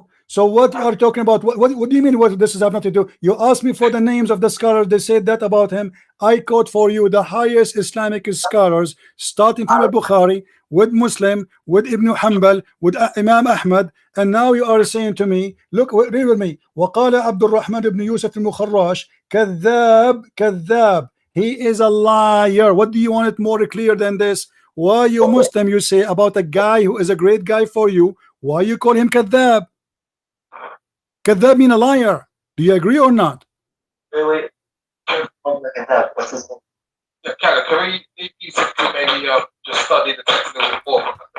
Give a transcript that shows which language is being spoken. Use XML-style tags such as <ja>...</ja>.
<en>So what you are talking about? What do you mean? What this has nothing to do? You asked me for the names of the scholars. They said that about him. I quote for you the highest Islamic scholars, starting from Al-Bukhari, with Muslim, with Ibn Hanbal, with Imam Ahmad, and now you are saying to me, look, read with me.</en> <ar>وقال عبد الرحمن بن يوسف المخراش كذاب.</ar> <en>He is a liar. What do you want it more clear than this? Why you Muslim you say about a guy who is a great guy for you? Why you call him kadhab? Kadhab mean a liar. Do you agree or not? Wait. What's his name? Yeah, can we maybe just study the text a little more?</en>